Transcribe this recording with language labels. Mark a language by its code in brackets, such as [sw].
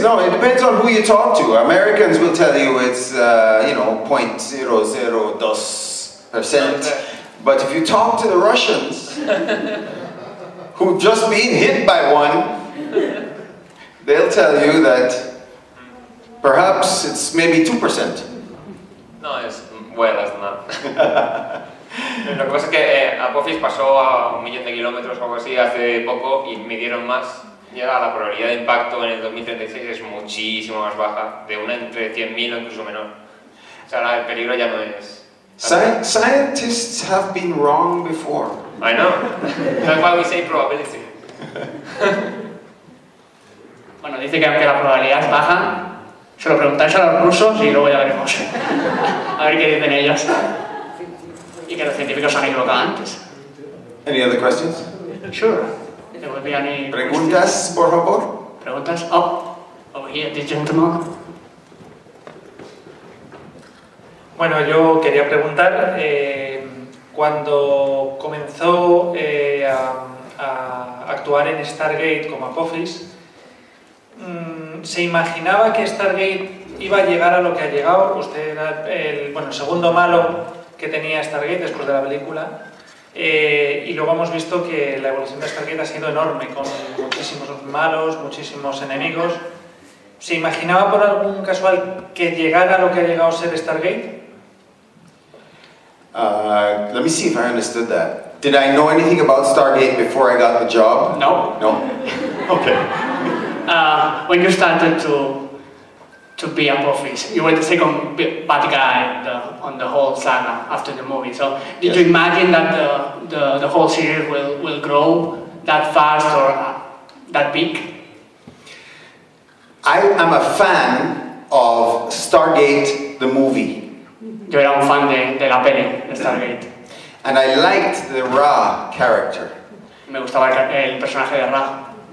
[en] No, it depends on who you talk to. Americans will tell you it's, 0.002%. But if you talk to the Russians, who've just been hit by one, they'll tell you that perhaps it's maybe 2%. No, es way less than that. [es] Lo que pasa es que Apophis pasó a 1 millón de kilómetros o algo así hace poco y midieron más. Y ahora la probabilidad de impacto en el 2036 es muchísimo más baja, de una entre 100.000 o incluso menor. O sea, ahora el peligro ya no es... [en] Scientists have been wrong before. I know. That's why we say probability. [es] Bueno, dice que aunque la probabilidad es baja, se lo preguntáis a los rusos y luego ya veremos. A ver qué dicen ellos. Y que los científicos se han equivocado antes. [en] Any other questions? Sure. There will be any [es] Preguntas, por favor. Preguntas? [en] Oh, over here, this gentleman. [es] Bueno, yo quería preguntar, cuando comenzó a actuar en Stargate como Apophis, ¿se imaginaba que Stargate iba a llegar a lo que ha llegado? Usted era el segundo malo que tenía Stargate después de la película. Y luego hemos visto que la evolución de Stargate ha sido enorme, con muchísimos malos, muchísimos enemigos. ¿Se imaginaba por algún casual que llegara a lo que ha llegado a ser Stargate? [en] Let me see if I understood that. Did I know anything about Stargate before I got the job? No. No? Okay. When you started to be Apophis, you were the second bad guy on the whole saga after the movie. So, did you imagine that the whole series will grow that fast or that big? I am a fan of Stargate, the movie. [es] Yo era un fan de la peli de Stargate. [en] And I liked the Ra character. [es] Me gustaba el personaje de Ra.